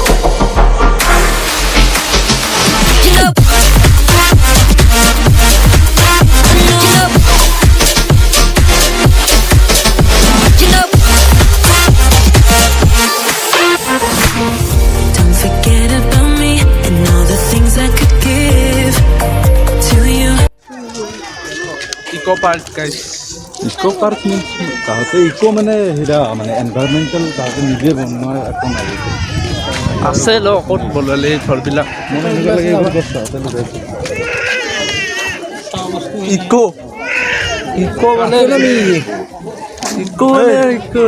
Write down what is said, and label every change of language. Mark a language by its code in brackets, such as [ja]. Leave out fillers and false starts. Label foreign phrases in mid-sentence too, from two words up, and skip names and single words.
[en] You know, don't forget about me and all the things I could give to you. eco park guys eco park [as] তাহাঁতে ইকো মানে হেৰা মানে এনভাইৰমেণ্টেল তাহাঁতে নিজে বনোৱা একো নাই আছে ল ক'ত বনালে ঘৰবিলাক মানে এনেকুৱা লাগে এইবোৰ বস্তু তাহাঁতে লগাইছে ইকো ইকো মানে ইকো মানে ইকো